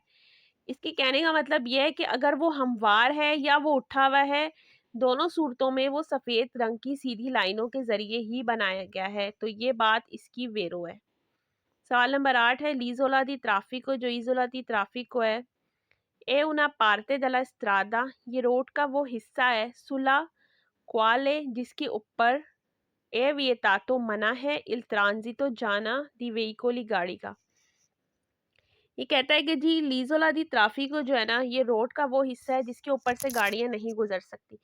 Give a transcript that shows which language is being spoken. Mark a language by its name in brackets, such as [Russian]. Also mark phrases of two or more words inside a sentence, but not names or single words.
[Hindi] इसके कहने का मतलब ये है कि अगर वो हमवार है या वो उठा हुआ है, दोनों सूरतों में वो सफ़ेद रंग की सीधी लाइनों के ज़रिए ही बनाया गया है। तो ये बात इसकी वेरो है। सवाल नंबर 8 है [Italian] l'isola di traffico. जो isola di traffico है è una parte della strada, [Hindi] ये रोड का वो हिस्सा है, [Italian] sulla quale [Hindi] जिसके ऊपर [Italian] è vietato [Hindi] मना है, [Italian] il transito [Hindi] जाना [Italian] di veicoli [Hindi] गाड़ी का। ये कहता है कि जी [Italian] l'isola di traffico [Hindi] जो है ना, ये रोड का वो हिस्सा है जिसके ऊपर से गाड़ियाँ नहीं गुज़र सकती।